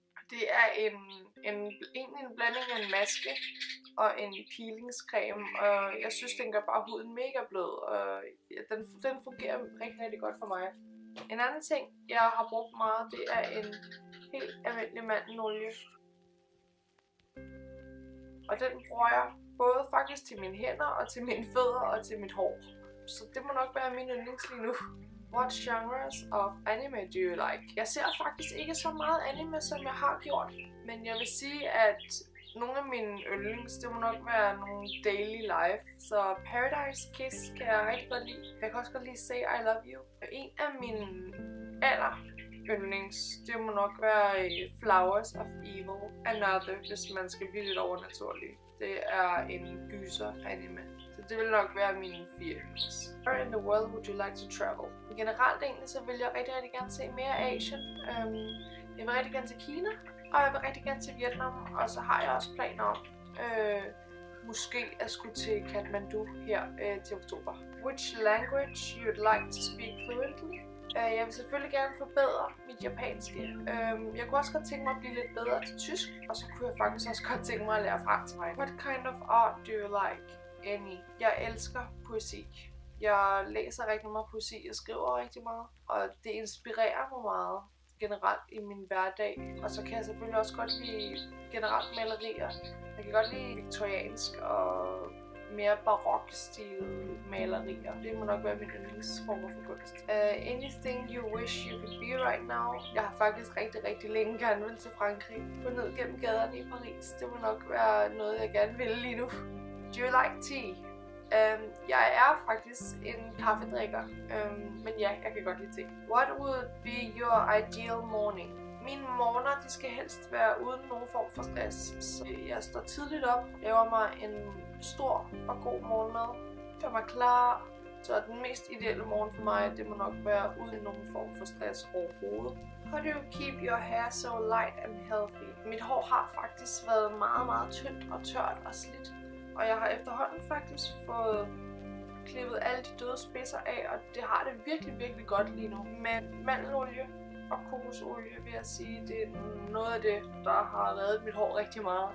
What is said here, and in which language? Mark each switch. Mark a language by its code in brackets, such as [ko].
[da] Det er egentlig en blanding af en maske og en peelingscreme, og jeg synes, den gør bare huden mega blød, og den fungerer rigtig, rigtig godt for mig. En anden ting, jeg har brugt meget, det er en helt almindelig mandenolie. Og den bruger jeg både faktisk til mine hænder, og til mine fødder, og til mit hår. Så det må nok være min yndlings lige nu. [en] What genres of anime do you like? [da] Jeg ser faktisk ikke så meget anime, som jeg har gjort. Men jeg vil sige, at nogle af mine yndlings, det må nok være nogle daily life. Så Paradise Kiss kan jeg rigtig godt lide. Jeg kan også godt lide Say I Love You. En af mine yndlings, det må nok være Flowers of Evil. Another, hvis man skal blive lidt overnaturlig. Det er en gyser anime. Så det vil nok være mine 4 yndlings. [en] Where in the world would you like to travel? [da] Generelt egentlig, så vil jeg rigtig gerne se mere Asien. Jeg vil rigtig gerne til Kina, og jeg vil rigtig gerne til Vietnam. Og så har jeg også planer om måske at skulle til Kathmandu her til oktober. [en] Which language you'd like to speak fluently? [da] Jeg vil selvfølgelig gerne forbedre mit japanske. Jeg kunne også godt tænke mig at blive lidt bedre til tysk, og så kunne jeg faktisk også godt tænke mig at lære fransk. [en] What kind of art do you like? [da] Any. Jeg elsker poesi. Jeg læser rigtig meget poesi, jeg skriver rigtig meget, og det inspirerer mig meget generelt i min hverdag. Og så kan jeg selvfølgelig også godt lide generelt malerier. Jeg kan godt lide viktoriansk og mere barok-stil malerier. Det må nok være min yndlingsformer for kunst. [en] Anything you wish you could be right now? [da] Jeg har faktisk rigtig længe gerne vil til Frankrig. Gå ned gennem gaderne i Paris. Det må nok være noget, jeg gerne vil lige nu. [en] Do you like tea? [da] Jeg er faktisk en kaffedrikker, men ja, jeg kan godt lide te. [en] What would be your ideal morning? [da] Mine morgener, de skal helst være uden nogen form for stress. Så jeg står tidligt op, laver mig en stor og god morgenmad, gør mig klar. Så den mest ideelle morgen for mig, det må nok være uden nogen form for stress overhovedet. [en] How do you keep your hair so light and healthy? [da] Mit hår har faktisk været meget tyndt og tørt og slidt. Og jeg har efterhånden faktisk fået klippet alle de døde spidser af, og det har det virkelig godt lige nu. Men mandelolie og kokosolie, vil jeg sige, det er noget af det, der har reddet mit hår rigtig meget.